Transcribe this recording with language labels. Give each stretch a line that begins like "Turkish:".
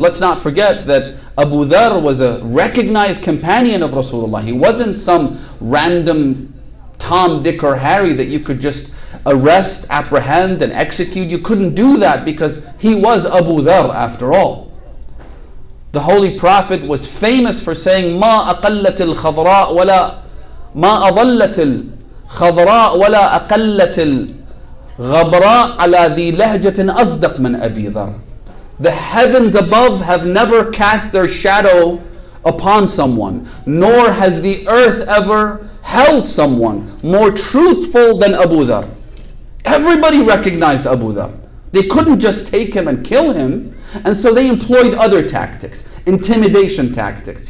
English: Let's not forget that Abu Dhar was a recognized companion of Rasulullah. He wasn't some random Tom, Dick or Harry that you could just arrest, apprehend and execute. You couldn't do that because he was Abu Dhar after all. The Holy Prophet was famous for saying,
Arabic: ما أقلت الخضراء ولا ما أضلت الخضراء ولا أقلت الغبراء على ذي لهجة أصدق من أبي ذر.
English: The heavens above have never cast their shadow upon someone, nor has the earth ever held someone more truthful than Abu Dhar. Everybody recognized Abu Dhar. They couldn't just take him and kill him, and so they employed other tactics, intimidation tactics.